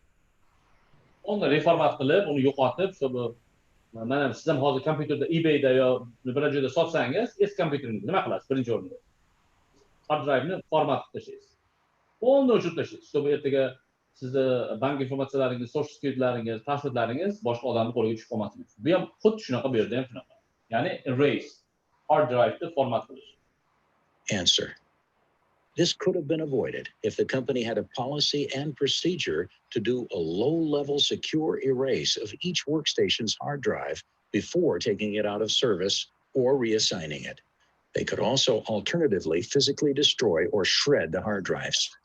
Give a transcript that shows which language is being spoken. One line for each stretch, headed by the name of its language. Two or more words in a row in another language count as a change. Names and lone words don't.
Uzbek: Uni reformat qilib, uni yo'qotib, bu mana siz ham hozir kompyuterda eBayda yo biror joyda sotsangiz, eski kompyuteringizni nima qilasiz? Birinchi o'rinda
English: hard drive'ni
Uzbek: format qilib tashlaysiz. Uni o'chirib tashlaysiz. Bu ertaga sizni bank informatsiyalaringiz,
English: social securitylaringiz,
Uzbek: passwordlaringiz boshqa odamning qo'liga tushib qolmasin. Bu ham xuddi shunaqa, bu yerda ham shunaqa. Ya'ni erase,
English: hard drive'ni
Uzbek: format qilish.
English: Answer. This could have been avoided if the company had a policy and procedure to do a low-level secure erase of each workstation's hard drive before taking it out of service or reassigning it. They could also alternatively physically destroy or shred the hard drives.